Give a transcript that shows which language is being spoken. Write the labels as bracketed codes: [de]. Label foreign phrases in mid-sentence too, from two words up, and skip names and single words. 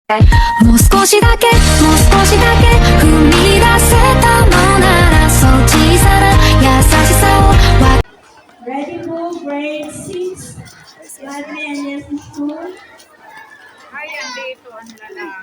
[ja] もう少しだけもう少しだけ踏み出せたのならそう小さな優しさを [en] Ready po, grade 6, Vladimir and Yes School. [tl] Ay, andito ang lalaki.